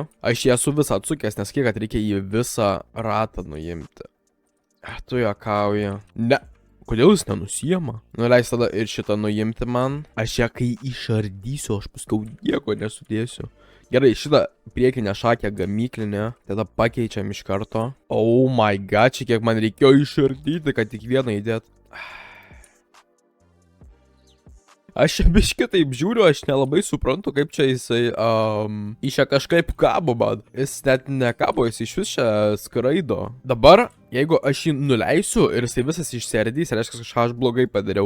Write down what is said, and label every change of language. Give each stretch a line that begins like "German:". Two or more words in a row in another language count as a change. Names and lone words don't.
Lithuanian: Aš jį esu visą atsukęs, nes kiek reikia į visą ratą nuimti. Tu juokauji. Ne. Kodėl jis nenusijama? Nuleis tada ir šitą nuimti man. Aš ją kai išardysiu, aš paskau nieko nesudėsiu. Gerai, šitą priekinę šakę gamyklinę, tada pakeičiam iš karto.
English: Oh my god,
Lithuanian: čia kiek man reikėjo išardyti, kad tik vieną įdėt. Aš biškį taip žiūriu, aš nelabai suprantu, kaip čia jisai iš čia kažkaip kabo man. Jis net nekabo, jis iš vis čia skraido. Dabar, jeigu aš jį nuleisiu ir jisai visas išsiardys, reiškia, kažką aš blogai padariau.